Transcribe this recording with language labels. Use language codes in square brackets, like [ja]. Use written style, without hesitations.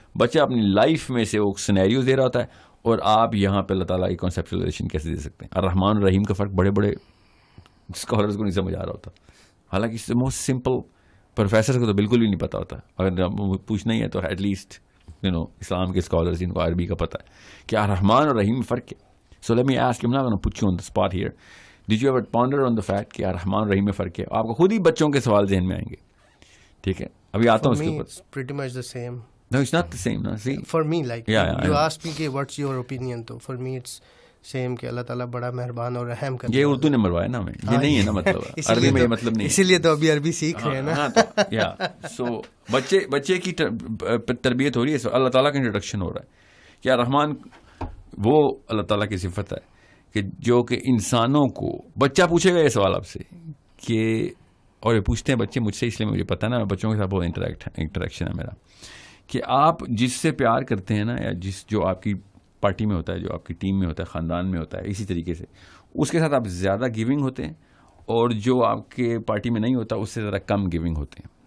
[ur] بچہ اپنی لائف میں سے وہ سینیریوز دے رہا ہوتا ہے, اور آپ یہاں پہ اللہ تعالیٰ کی کانسیپچولائزیشن کیسے دے سکتے ہیں. الرحمن الرحیم کا فرق بڑے بڑے اسکالرز کو نہیں سمجھ آ رہا ہوتا, حالانکہ موسٹ سمپل پروفیسر کو تو بالکل بھی نہیں پتا ہوتا. اگر پوچھنا ہی ہے تو ایٹ لیسٹ اسلام کے اسکالرز جن کو عربی کا پتہ ہے کہ الرحمن اور رحیم میں فرق ہے. [en] So let me ask, I'm not going to put you on the spot here. Did you ever ponder on the fact [ur] کہ الرحمن اور رحیم میں فرق ہے؟ آپ کو خود ہی بچوں کے سوال ذہن میں آئیں گے. ٹھیک ہے, ابھی آتا ہوں اس کے اوپر. [en] It's pretty much the same. No, it's not the same. No, see. For me, like you asked me کہ what's your opinion, تو for me it's same کہ [ur] اللہ تعالیٰ بڑا مہربان اور رحم کرتا ہے. یہ اردو نے مروایا نا ہمیں, یہ نہیں ہے نا مطلب, عربی میں یہ مطلب نہیں ہے. اسی لیے تو ابھی عربی سیکھ رہے ہیں نا. یا سو بچے کی تربیت ہو رہی ہے, اللہ تعالیٰ کا انٹروڈکشن ہو رہا ہے. کیا رحمان وہ اللہ تعالیٰ کی صفت ہے کہ جو کہ انسانوں کو, بچہ پوچھے گا یہ سوال آپ سے کہ, اور یہ پوچھتے ہیں بچے مجھ سے, اس لیے مجھے پتا ہے نا بچوں کے ساتھ بہت انٹریکشن ہے میرا, کہ آپ جس سے پیار کرتے ہیں نا, یا جو آپ کی پارٹی میں ہوتا ہے, جو آپ کی ٹیم میں ہوتا ہے, خاندان میں ہوتا ہے, اسی طریقے سے اس کے ساتھ آپ زیادہ گیونگ ہوتے ہیں, اور جو آپ کے پارٹی میں نہیں ہوتا اس سے زیادہ کم گیونگ ہوتے ہیں.